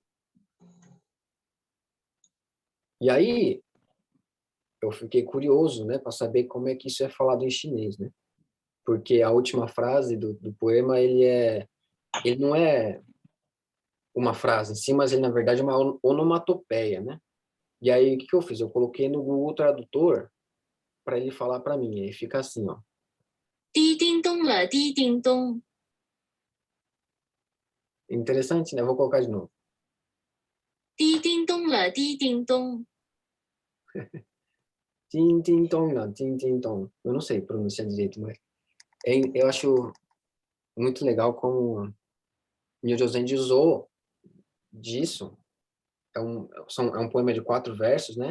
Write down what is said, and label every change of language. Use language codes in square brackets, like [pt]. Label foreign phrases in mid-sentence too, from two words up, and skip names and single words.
[pt] E aí, eu fiquei curioso, né, para saber como é que isso é falado em chinês, né? Porque a última frase do poema, ele não é uma frase em si, mas ele, na verdade, é uma onomatopeia, né? E aí, o que eu fiz? Eu coloquei no Google Tradutor para ele falar para mim. Aí fica assim, ó. [zh] 滴叮咚了，滴叮咚， [pt] Interessante, né? Vou colocar de novo. [zh] 滴叮咚了，滴叮咚， [pt] Tim, tim, tom, não. Tim, tim, tom. Eu não sei pronunciar direito, mas eu acho muito legal como Nyo Zenji usou disso. É um poema de 4 versos, né?